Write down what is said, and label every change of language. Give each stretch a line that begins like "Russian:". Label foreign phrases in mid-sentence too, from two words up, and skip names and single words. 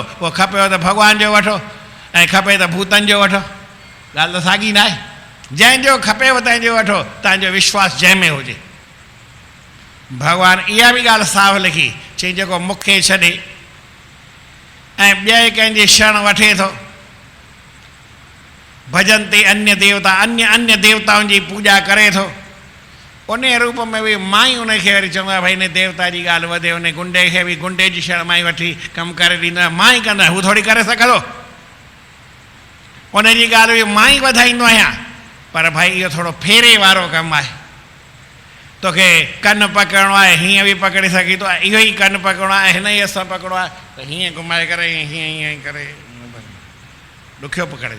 Sindhi: पोइ खपेव त भॻवान जो वठो ऐं खपे त भूतनि जो वठो, ॻाल्हि त साॻी न आहे। जंहिंजो खपेव तंहिंजो वठो, तव्हांजो विश्वास जंहिंमें हुजे। भॻवानु इहा बि ॻाल्हि साफ़ लिखी, चई जेको मूंखे छॾे ऐं ॿिए कंहिंजी शरण वठे थो, भजन ते अन्य देवता अन्य देवताउनि जी पूॼा करे थो, उन रूप में बि मां ई उनखे वरी चवंदो आहे भई हिन देवता जी ॻाल्हि वधे, उन गुंडे खे बि गुंडे जी शरण मां ई वठी कमु करे ॾींदो आहियां, मां ई कंदो आहियां, हू थोरी करे सघंदो, उनजी ॻाल्हि बि मां ई वधाईंदो आहियां। पर भाई इहो थोरो फेरे वारो कमु आहे, तोखे कन पकड़णो आहे हीअं बि पकड़े सघी थो, इहो ई कन पकड़णो आहे हिन ई हथ पकड़ो आहे त हीअं घुमाए करे हीअं करे ॾुखियो पकड़जे।